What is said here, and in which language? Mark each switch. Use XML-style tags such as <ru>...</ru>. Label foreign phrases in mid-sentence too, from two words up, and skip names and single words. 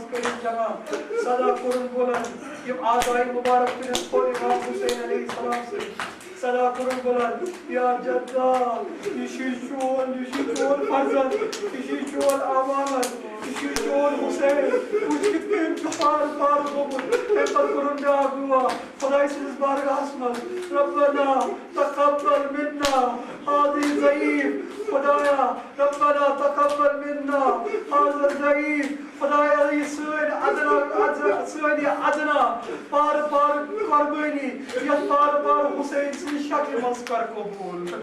<ks>کٔرِتھ جمع صدا کوٚرُن بُلند یِم اعضایہِ مُبارک تُلِتھ کھوٚر امام حسین</ks> <ar>علیہ السلام</ar> <ks>سۭتۍ صدا کوٚرُن بُلند یا جدا یہِ چھُے چون فرزند یہِ چھُے چون امانت یہِ چھُے چون حسین وٕچھ کِتھ کٔنۍ چھُ پارٕ پارٕ گوٚمُت اَمہِ پتہٕ کوٚرُن بیٛاکھ دُعا خۄداے سٕنٛدِس بارگاہس منٛز</ks> <ar>ربنا تقبل منا هذا ضعیف</ar> <ks>خۄدایا</ks> <ar>ربنا تقبل منا هذا ضعیف</ar> <ks>خۄدایا یہِ سٲنۍ ادنا پارٕ پارٕ قۄربٲنی یتھ پارٕ پارٕ حسین سٕنٛدِ شکلہِ منٛز کر قبوٗل</ks>